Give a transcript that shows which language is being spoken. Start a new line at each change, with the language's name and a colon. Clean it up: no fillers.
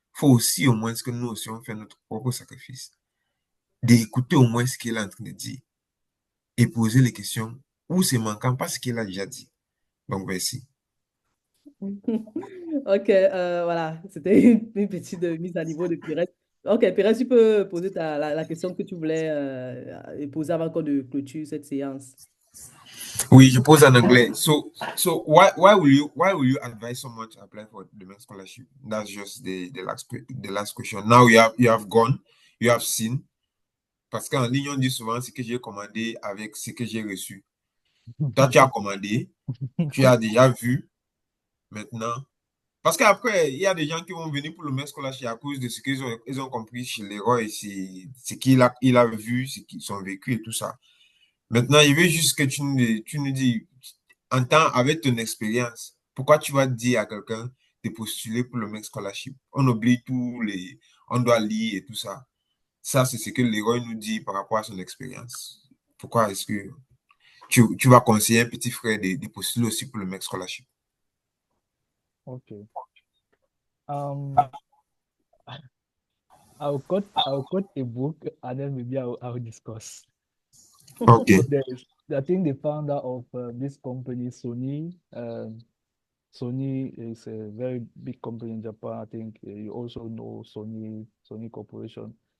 French: Il faut aussi au moins que nous aussi on fait notre propre sacrifice. D'écouter au moins ce qu'il est en train de dire et poser les questions où c'est manquant parce qu'il a déjà dit. Donc, merci. Ok, voilà, c'était une petite mise à niveau de Pires. Ok, Pires, tu peux poser la question que tu voulais poser avant qu'on ne clôture cette séance. Oui, je pose en anglais.
English: So why will you advise someone to apply for the MEC scholarship? That's just the last question. Now you have gone, you have seen.
French: Parce qu'en ligne, on dit souvent ce que j'ai commandé avec ce que j'ai reçu. Toi, tu as commandé, tu as déjà vu maintenant. Parce qu'après, il y a des gens qui vont venir pour le MEC scholarship à cause de ce qu'ils ont compris chez Leroy, ce qu'il a vu, ce qu'ils ont vécu et tout ça. Maintenant, il veut juste que tu nous dis, en temps, avec ton expérience, pourquoi tu vas dire à quelqu'un de postuler pour le MEC Scholarship? On oublie on doit lire et tout ça. Ça, c'est ce que Leroy nous dit par rapport à son expérience. Pourquoi est-ce que tu vas conseiller un petit frère de postuler aussi pour le MEC Scholarship?
English: Okay. Um, I'll quote a book and then maybe I'll discuss. OK. So I think the founder of this company, Sony. Sony is a very big company in Japan. I think you also know Sony Corporation.